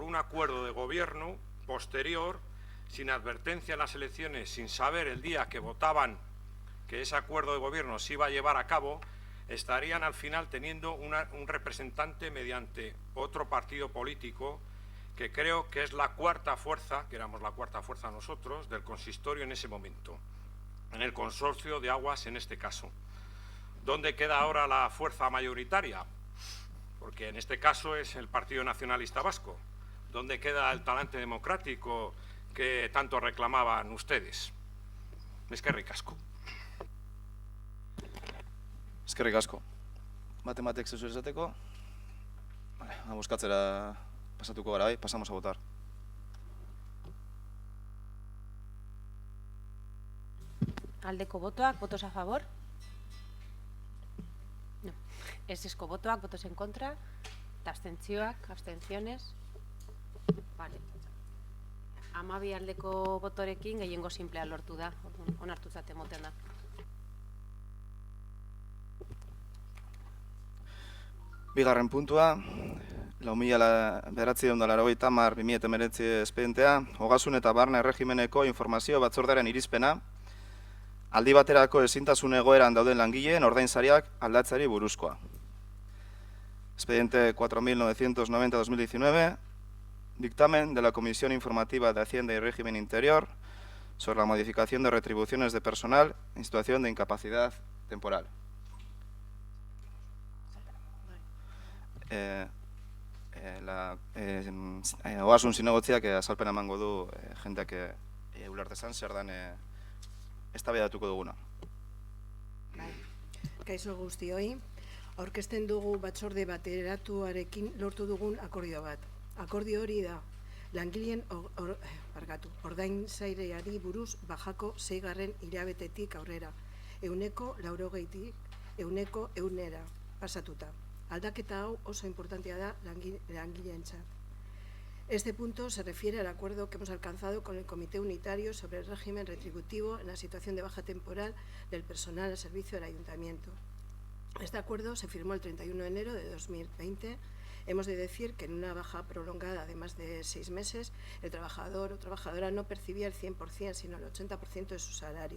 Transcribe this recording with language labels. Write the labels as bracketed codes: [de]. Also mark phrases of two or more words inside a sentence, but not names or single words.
[es] un acuerdo de gobierno posterior, sin advertencia en las elecciones, sin saber el día que votaban que ese acuerdo de gobierno se iba a llevar a cabo, estarían al final teniendo un representante mediante otro partido político que creo que es la cuarta fuerza, que éramos la cuarta fuerza nosotros, del consistorio en ese momento, en el Consorcio de Aguas en este caso. ¿Dónde queda ahora la fuerza mayoritaria? Porque en este caso es el Partido Nacionalista Vasco. ¿Dónde queda el talante democrático que tanto reclamaban ustedes? [eu] Eskerrik asko. Eskerrik asko. Baten batek zeu esateko? Bozkatzera pasatuko gara, [es] pasamos a votar. [eu] Aldeko botoak, [es] votos a favor. No. [eu] Ezezko botoak, [es] votos en contra. [eu] Abstentzioak, abstenciones. [es] Vale. [eu] 12 aldeko botorekin gehiengo simplea lortu da. Onartutzat emoten da. Bigarren puntua, 4.980/2019 espedientea, Ogasun eta Barne Erregimeneko informazio batzordearen irizpena, aldi baterako ezintasun egoeran dauden langileen ordainsariak aldatzeari buruzkoa. [es] Expediente 4.990/2019, dictamen de la Comisión Informativa de Hacienda y Régimen Interior sobre la modificación de retribuciones de personal en situación de incapacidad temporal. [eu] Ogasun zinegotziak azalpena emango du jendeak ulertezan zer dan eztabaidatuko duguna. Kaixo guztioi, aurkezten dugu batzorde bateratuarekin lortu dugun akordio bat. Akordio hori da, langileen ordainsariari buruz bajako 6. hilabetetik aurrera, 80%-tik 100% pasatuta. Aldaketa hau oso importantea da langileentzat. [es] Este punto se refiere al acuerdo que hemos alcanzado con el Comité Unitario sobre el régimen retributivo en la situación de baja temporal del personal al servicio del Ayuntamiento. Este acuerdo se firmó el 31 de enero de 2020. Hemos de decir que en una baja prolongada de más de 6 meses, el trabajador o trabajadora no percibía el 100%, sino el 80% de su salario.